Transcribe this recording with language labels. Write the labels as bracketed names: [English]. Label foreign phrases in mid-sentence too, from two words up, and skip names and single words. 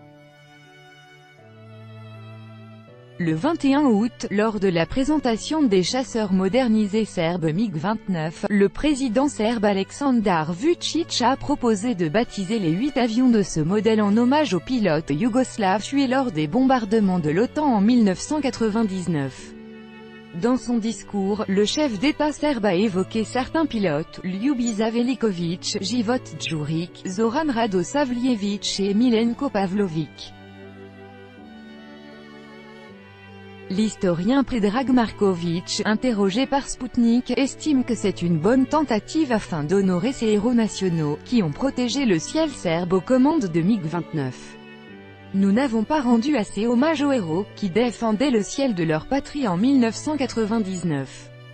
[French] Le 21 août, lors de la présentation des chasseurs modernisés serbes MiG-29, le président serbe Aleksandar Vučić a proposé de baptiser les 8 avions de ce modèle en hommage aux pilotes yougoslaves tués lors des bombardements de l'OTAN en 1999. Dans son discours, le chef d'État serbe a évoqué certains pilotes, Ljubiša Veliković, Život Đurić, Zoran Radosavljević et Milenko Pavlović. L'historien Predrag Marković, interrogé par Sputnik, estime que c'est une bonne tentative afin d'honorer ces héros nationaux, qui ont protégé le ciel serbe aux commandes de MiG-29. Nous n'avons pas rendu assez hommage aux héros, qui défendaient le ciel de leur patrie en 1999.